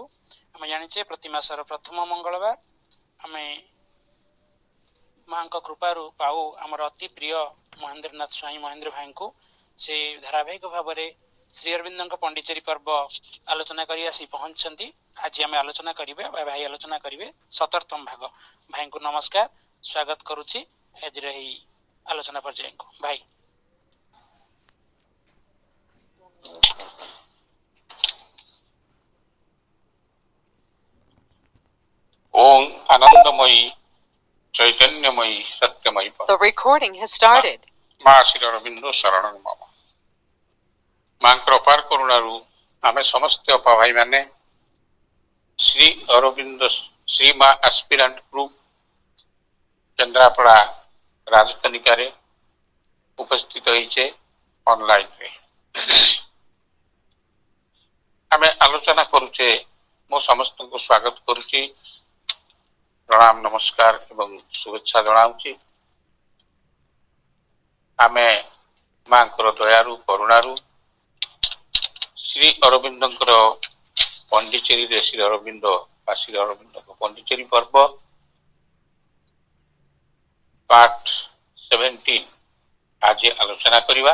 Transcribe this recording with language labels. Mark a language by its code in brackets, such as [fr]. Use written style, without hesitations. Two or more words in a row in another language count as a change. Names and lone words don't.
[or] ଆମେ ଜାଣିଛେ ପ୍ରତି ମାସର ପ୍ରଥମ ମଙ୍ଗଳବାର ଆମେ ମାଙ୍କ କୃପାରୁ ପାଉ ଆମର ଅତି ପ୍ରିୟ ମହେନ୍ଦ୍ରନାଥ ସ୍ୱାଇଁ ମହେନ୍ଦ୍ର ଭାଇଙ୍କୁ। ସେ ଧାରାବାହିକ ଭାବରେ ଶ୍ରୀ ଅରବିନ୍ଦଙ୍କ ପଣ୍ଡିଚେରୀ ପର୍ବ ଆଲୋଚନା କରି ଆସି ପହଞ୍ଚିଛନ୍ତି। ଆଜି ଆମେ ଆଲୋଚନା କରିବା ଭାଇ ଆଲୋଚନା କରିବେ 17ତମ ଭାଗ। ଭାଇଙ୍କୁ ନମସ୍କାର, ସ୍ୱାଗତ କରୁଛି ଆଜିର ଏହି ଆଲୋଚନା ପର୍ଯ୍ୟାୟକୁ। ଭାଇ [sa] ओम आनंदमयी चैतन्यमयी सत्यमयी [en] The recording has started. [or] ମାଁ ଶ୍ରୀ ଅରବିନ୍ଦ ଶରଣ ମମ ମାଁ କୃପାର କରୁଣାରୁ ଆମେ ସମସ୍ତ ଅପା ଭାଇ ମାନେ ଶ୍ରୀ ଅରବିନ୍ଦ ଶ୍ରୀ ମାଁ ଏସ୍ପିରେଣ୍ଟ ଗ୍ରୁପ କେନ୍ଦ୍ରାପଡ଼ା ରାଜଧାନୀ ଉପସ୍ଥିତ ହୋଇଛେ ଅନଲାଇନ ରେ ଆମେ ଆଲୋଚନା କରୁଛେ। ମୁଁ ସମସ୍ତଙ୍କୁ ସ୍ୱାଗତ କରୁଛି, ପ୍ରଣାମ ନମସ୍କାର ଏବଂ ଶୁଭେଚ୍ଛା ଜଣାଉଛି। ଆମେ ମାଙ୍କର ଦୟାରୁ କରୁଣାରୁ ଶ୍ରୀ ଅରବିନ୍ଦଙ୍କର ପଣ୍ଡିଚେରୀରେ ଶ୍ରୀ ଅରବିନ୍ଦ ବା ଶ୍ରୀ ଅରବିନ୍ଦଙ୍କ ପଣ୍ଡିଚେରୀ ପର୍ବ ପାର୍ଟ 17 ଆଜି ଆଲୋଚନା କରିବା।